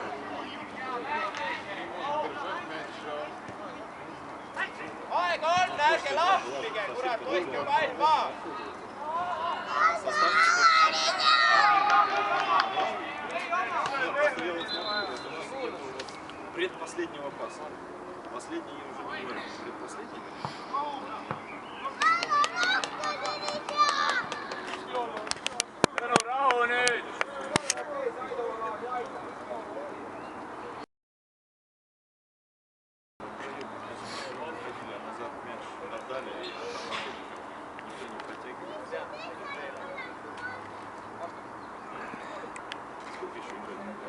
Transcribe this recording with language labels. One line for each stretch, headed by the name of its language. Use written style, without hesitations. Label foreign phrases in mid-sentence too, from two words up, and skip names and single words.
Estonian: Aeg on, ärge lahmige, kurat, hoidke pall maha!
Russian: Предпоследнего паса. Последний уже не говорит. Предпоследний.
Estonian: Rahu nüüd!
Russian: Назад мяч отдали, никто не протягивает. Сколько еще играть?